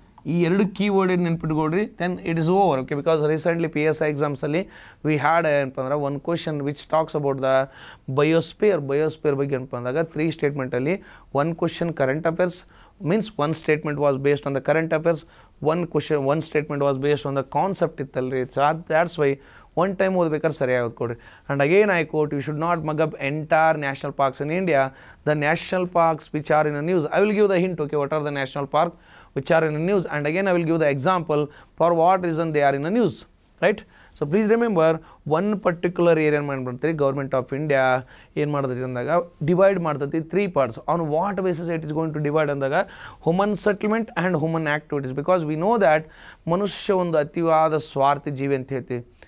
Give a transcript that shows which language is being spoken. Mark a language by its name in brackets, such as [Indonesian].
[Kannada] ಈ ಎರಡು keyword ನೆನ್ಪಿಟ್ಕೊಡ್ರಿ, [English] Then it is over. Okay, because recently PSI ಎಕ್ಸಾಮ್ಸಲ್ಲಿ we had [Kannada] ಏನಪ್ಪ ಅಂದ್ರೆ [English] one question which talks about the biosphere [Kannada] ಬಗ್ಗೆ ಏನಪ್ಪ ಅಂದಾಗ [English] 3 ಸ್ಟೇಟ್ಮೆಂಟಲ್ಲಿ one question current affairs, means one statement was based on the current affairs, one statement was based on the concept [Kannada] ಇತ್ತಲ್ರಿ. [English] so that's why one time [Kannada] ಓದ್ಬೇಕಾದ್ರೆ ಸರಿಯಾಗಿ ಓದ್ಕೊಡ್ರಿ. [English] And again I quote, you should not mug up entire national parks in India. The national parks which are in a news, I will give the hint. Okay, what are the national park which are in the news, and again I will give the example for what reason they are in the news, right? So please remember, one particular area [Kannada] ಮಾಡ್ಬಿಡ್ತೀರಿ government of India ಏನು ಮಾಡ್ತೈತಿ ಅಂದಾಗ divide ಮಾಡ್ತೈತಿ 3 parts. [English] on what basis it is going to divide [Kannada] ಅಂದಾಗ [English] Human settlement and human activities. Because we know that [Kannada] ಮನುಷ್ಯ ಒಂದು ಅತಿವಾದ ಸ್ವಾರ್ಥಿ ಜೀವಿ ಅಂತ ಹೇಳ್ತೀವಿ.